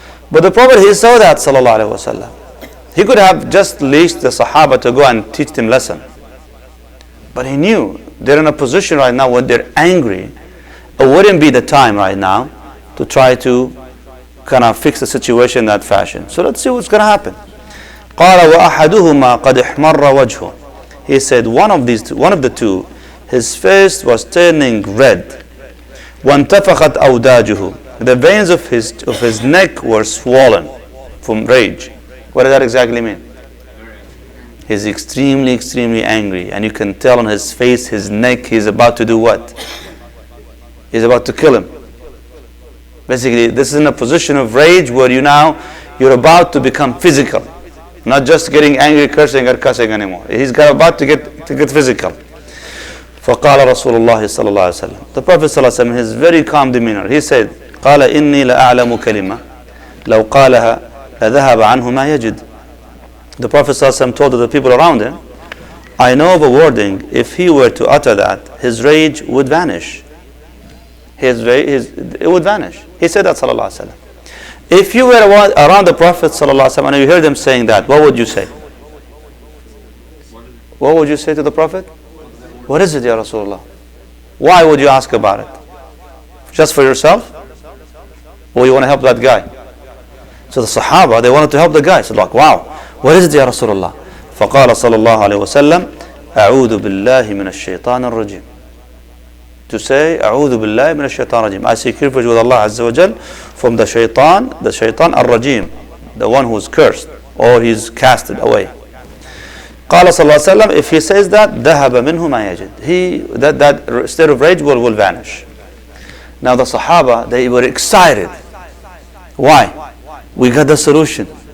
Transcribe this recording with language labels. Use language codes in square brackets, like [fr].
[en] But the Prophet, he saw that, sallallahu alaihi wasallam. He could have just leashed the Sahaba to go and teach them lesson. But he knew they're in a position right now when they're angry. It wouldn't be the time right now to try to kind of fix the situation in that fashion. So let's see what's going to happen. [ar] قال وأحدهما قد احمر وجهه. [en] He said one of the two, his face was turning red. [ar] وانتفخت أوداجه. [en] The veins of his neck were swollen from rage. What does that exactly mean? He's extremely angry, and you can tell on his face, his neck, he's about to do what? He's about to kill him. Basically, this is in a position of rage where you're about to become physical. Not just getting angry, cursing or cussing anymore. He's about to get physical. [ar] فقال رسول الله صلى الله عليه وسلم. [en] The Prophet صلى الله عليه وسلم, his very calm demeanor, he said, [ar] قال إني لأعلم كلمة لو قالها لذهب عنه ما يجد. [en] The Prophet صلى الله عليه وسلم told the people around him, I know of a wording, if he were to utter that, his rage would vanish. It would vanish. He said that صلى الله عليه وسلم. If you were around the Prophet ﷺ and you heard them saying that, what would you say? What would you say to the Prophet? What is it, Ya Rasulullah? Why would you ask about it? Just for yourself? Or you want to help that guy? So the Sahaba, they wanted to help the guy. So like, wow, what is it, Ya Rasulullah? [ar] فقال صلى الله عليه وسلم أعوذ بالله من الشيطان الرجيم. [en] To say, [ar] أعوذ بالله من الشيطان الرجيم. [en] I seek refuge with Allah Azza wa Jal from the shaitan al-rajim, the one who's cursed or he's casted away. [ar] قال صلى الله عليه وسلم, [en] if he says that, [ar] ذهب منه ما يجد. [en] That state of rage will vanish. Now the Sahaba, they were excited. Why? We got the solution.